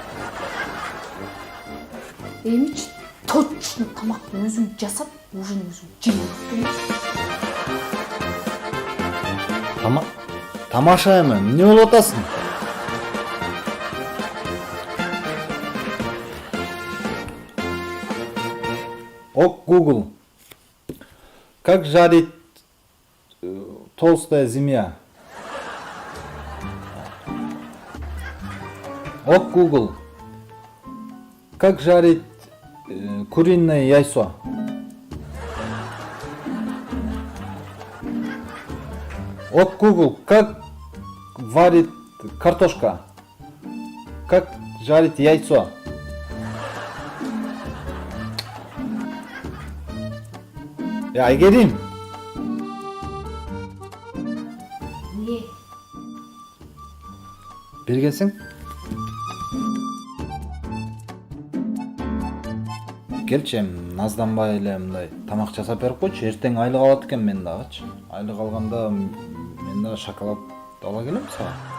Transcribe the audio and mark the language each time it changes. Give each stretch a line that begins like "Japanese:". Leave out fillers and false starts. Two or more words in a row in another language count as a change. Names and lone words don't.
Kyrgyz: Эмичи точно тамакты өзүң жасап, ужин өзүң жейсиң. Тамашайм, эмне болуп атасың?
Russian: Ок, Google. Как жарить толстая змея? Ок, Google. Как жарить куриное яйцо? Ок, Google. Как варит картошка? Как жарить яйцо?
Kyrgyz: Ya Aygerim. Не? Бери келсең. Келчи, назданбай эле мындай тамак жасап берип койчу. Эртең айлык алат экен мен дагычы. Айлык алганда мен дагы шоколад ала келем сага.